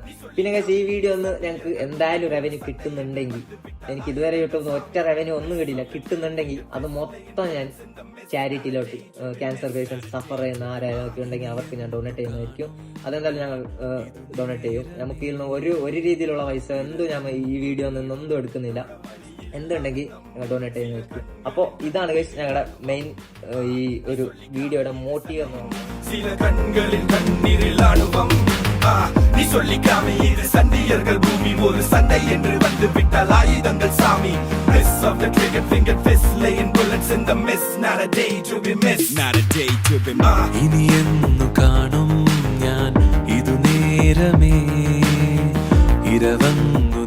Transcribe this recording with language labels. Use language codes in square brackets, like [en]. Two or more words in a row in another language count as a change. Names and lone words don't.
[ml] പിന്നെ ഈ വീഡിയോ ഒന്ന് ഞങ്ങൾക്ക് എന്തായാലും റവന്യൂ കിട്ടുന്നുണ്ടെങ്കിൽ, എനിക്ക് ഇതുവരെ കിട്ടുന്ന ഒറ്റ റവന്യൂ ഒന്നും കിട്ടില്ല, കിട്ടുന്നുണ്ടെങ്കിൽ അത് മൊത്തം ഞാൻ ചാരിറ്റിയിലോട്ട്, [en] cancer patients suffer [ml] ചെയ്യുന്ന ആരൊക്കെ ഉണ്ടെങ്കിൽ അവർക്ക് ഞാൻ ഡൊണേറ്റ് ചെയ്യുന്നതായിരിക്കും. അതെന്തായാലും ഞങ്ങൾ ഡൊണേറ്റ് ചെയ്യും. നമുക്ക് ഇതിൽ നിന്ന് ഒരു രീതിയിലുള്ള പൈസ ഞാൻ ഈ വീഡിയോ നിന്നൊന്നും എടുക്കുന്നില്ല. എന്തുണ്ടെങ്കിൽ ഞങ്ങൾ ഡൊണേറ്റ് ചെയ്യുന്നതായിരിക്കും. അപ്പോൾ ഇതാണ് ഗൈസ് ഞങ്ങളുടെ മെയിൻ ഈ ഒരു വീഡിയോയുടെ മോട്ടീവ് എന്ന് പറയുന്നത്. [ta] சில கண்களில் கண்ணீரில் அனுபவம் நீ சொல்லிக்காம இது சண்டியர்கள் பூமி ஒரு சண்டை என்று வந்து விட்டால் ஆயுதங்கள் சாமி [en] Press of the trigger finger fist laying bullets in the mist not a day to be missed not a day to be missed [ml] ഇനി എന്നു കാണും ഞാൻ ഇതു നേരമേ ഇരവങ്ങ